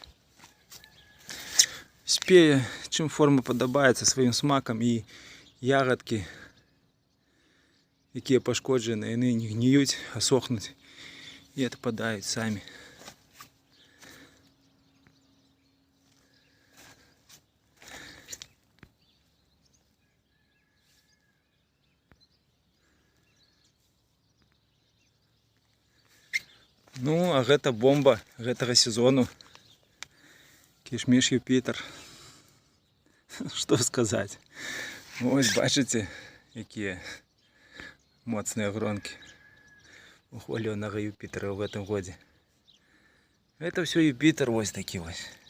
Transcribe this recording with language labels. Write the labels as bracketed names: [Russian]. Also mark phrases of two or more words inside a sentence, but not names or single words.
[Ukrainian] Спея, чим форма подобається, своїм смаком, і ягодки, які пошкоджені, вони не гниють, а сохнуть і відпадають самі. [Belarusian] Ну, а гэта бомба гэтага сезону. Кішміш Юпітер. Што сказаць? Ось бачыце, якія моцныя гронкі у хвалёнага Юпітера ў гэтым годзе. Гэта ўсё Юпітер вось такі вось.